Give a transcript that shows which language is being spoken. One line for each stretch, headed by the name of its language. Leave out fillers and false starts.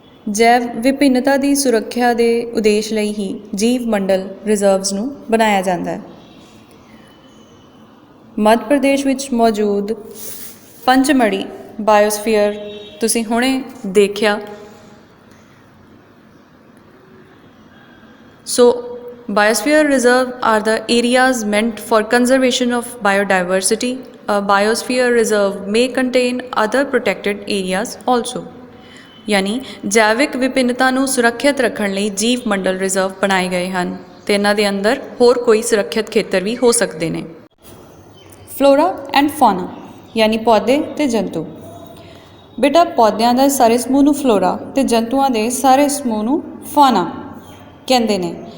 Punjabi: ਜੈਵ ਵਿਭਿੰਨਤਾ ਦੀ ਸੁਰੱਖਿਆ ਦੇ ਉਦੇਸ਼ ਲਈ ਹੀ ਜੀਵ ਮੰਡਲ ਰਿਜ਼ਰਵਸ ਨੂੰ ਬਣਾਇਆ ਜਾਂਦਾ ਹੈ। ਮੱਧ ਪ੍ਰਦੇਸ਼ ਵਿੱਚ ਮੌਜੂਦ ਪੰਚਮੜੀ ਬਾਇਓਸਫੀਅਰ ਤੁਸੀਂ ਹੁਣੇ ਦੇਖਿਆ।
English: So, biosphere reserve are the areas meant for conservation of biodiversity. A biosphere reserve may contain other protected areas also.
Punjabi: ਯਾਨੀ ਜੈਵਿਕ ਵਿਭਿੰਨਤਾ ਨੂੰ ਸੁਰੱਖਿਅਤ ਰੱਖਣ ਲਈ ਜੀਵ ਮੰਡਲ ਰਿਜ਼ਰਵ ਬਣਾਏ ਗਏ ਹਨ ਅਤੇ ਇਹਨਾਂ ਦੇ ਅੰਦਰ ਹੋਰ ਕੋਈ ਸੁਰੱਖਿਅਤ ਖੇਤਰ ਵੀ ਹੋ ਸਕਦੇ ਨੇ। ਫਲੋਰਾ ਐਂਡ ਫੌਨਾ ਯਾਨੀ ਪੌਦੇ ਅਤੇ ਜੰਤੂ। ਬੇਟਾ, ਪੌਦਿਆਂ ਦੇ ਸਾਰੇ ਸਮੂਹ ਨੂੰ ਫਲੋਰਾ ਅਤੇ ਜੰਤੂਆਂ ਦੇ ਸਾਰੇ ਸਮੂਹ ਨੂੰ ਫੌਨਾ ਕਹਿੰਦੇ ਨੇ।